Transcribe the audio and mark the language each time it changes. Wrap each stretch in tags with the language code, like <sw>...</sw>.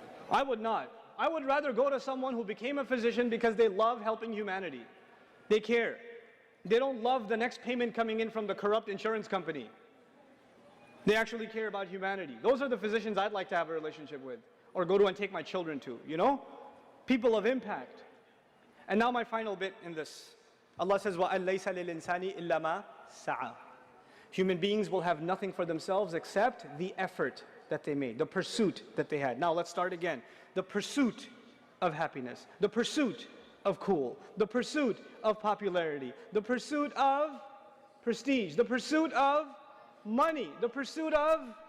<en>I would not. I would rather go to someone who became a physician because they love helping humanity. They care. They don't love the next payment coming in from the corrupt insurance company. They actually care about humanity. Those are the physicians I'd like to have a relationship with, or go to and take my children to, you know? People of impact. And now my final bit in this. Allah says,</en> <ar>وَأَن لَيْسَ لِلْإِنسَانِ إِلَّا مَا سَعَى.</ar> <en>Human beings will have nothing for themselves except the effort that they made, the pursuit that they had. Now let's start again. The pursuit of happiness, the pursuit of cool, the pursuit of popularity, the pursuit of prestige, the pursuit of money, the pursuit of</en>